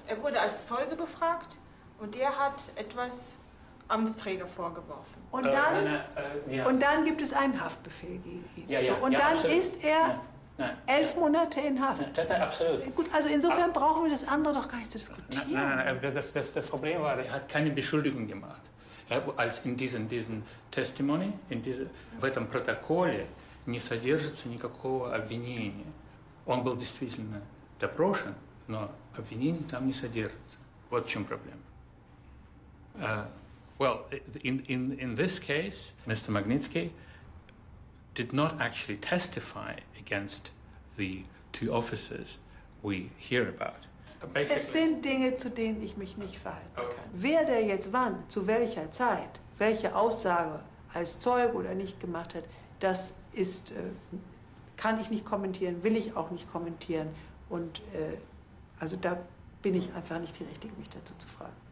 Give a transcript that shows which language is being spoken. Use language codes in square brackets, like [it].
[de] Er wurde als Zeuge befragt und der hat etwas Amtsträger vorgeworfen. Und dann gibt es einen Haftbefehl gegen ihn. Ja, und dann absolut. ist er Nein. 11 Monate in Haft. Nein, absolut. Gut, also insofern brauchen wir das andere doch gar nicht zu diskutieren. Nein, das Problem war, er hat keine Beschuldigung gemacht. Als in diesem Testimony, [ru] в этом протоколе не содержится никакого обвинения. Он был действительно допрошен, но обвинений там не содержится. Вот в чем проблема. [en] Well, in this case, Mr. Magnitsky did not actually testify against the two officers we hear about. [de] Es sind Dinge, zu denen ich mich nicht verhalten kann. Wer der jetzt wann, zu welcher Zeit, welche Aussage als Zeuge oder nicht gemacht hat, das ist, kann ich nicht kommentieren, will ich auch nicht kommentieren. Und also da bin ich einfach nicht die Richtige, mich dazu zu fragen.